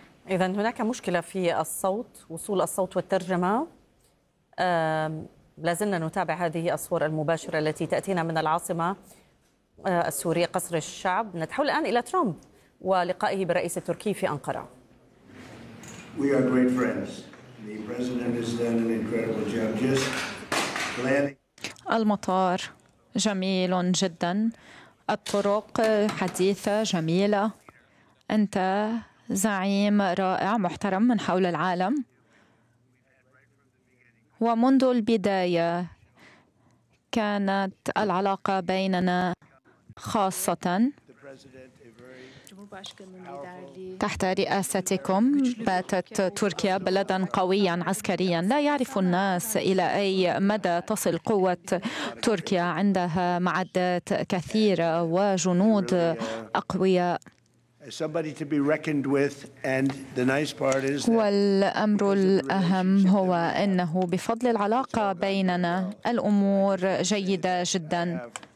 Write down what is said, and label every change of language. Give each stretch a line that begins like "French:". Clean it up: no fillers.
Arabic: إذن هناك مشكلة في الصوت، وصول الصوت والترجمة. لازلنا نتابع هذه الصور المباشرة التي تأتينا من العاصمة السورية، قصر الشعب. نتحول الآن إلى ترامب ولقائه بالرئيس التركي في أنقرة.
English: We are great friends. The president has done an incredible job just planning.
Arabic: المطار جميل جدا، الطرق حديثة جميلة، أنت زعيم رائع محترم من حول العالم، ومنذ البداية كانت العلاقة بيننا خاصة تحت رئاستكم باتت تركيا بلدا قويا عسكريا. لا يعرف الناس إلى أي مدى تصل قوة تركيا، عندها معدات كثيرة وجنود أقوياء.
English: Somebody to be reckoned with, and the nice part is.
Arabic: والأمر الأهم هو أنه بفضل العلاقة بيننا الأمور جيدة جدا.